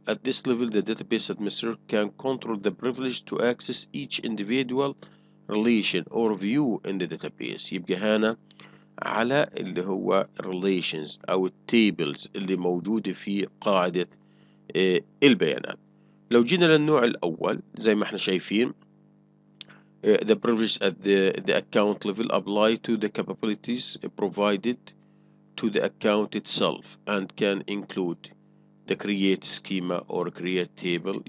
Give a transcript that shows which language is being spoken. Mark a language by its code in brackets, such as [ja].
[en] At this level, the database administrator can control the privilege to access each individual relation or view in the database. [ar] يبقى هنا على اللي هو relations أو tables اللي موجودة في قاعدة البيانات. لو جينا للنوع الأول زي ما احنا شايفين [en] the privilege at the account level apply to the capabilities provided to the account itself and can include the create schema or create table.